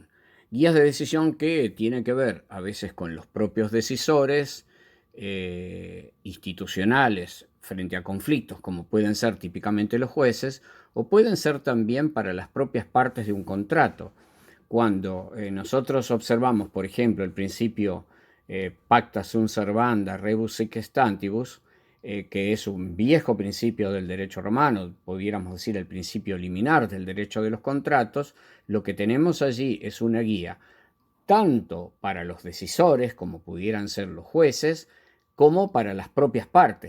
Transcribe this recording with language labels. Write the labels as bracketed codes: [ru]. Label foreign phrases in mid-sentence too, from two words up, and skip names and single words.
[es] Guías de decisión que tienen que ver a veces con los propios decisores institucionales frente a conflictos, como pueden ser típicamente los jueces, o pueden ser también para las propias partes de un contrato. Cuando nosotros observamos, por ejemplo, el principio [la] pacta sunt servanda, rebus sic stantibus, [es] que es un viejo principio del derecho romano, pudiéramos decir el principio liminar del derecho de los contratos, lo que tenemos allí es una guía tanto para los decisores, como pudieran ser los jueces, como para las propias partes.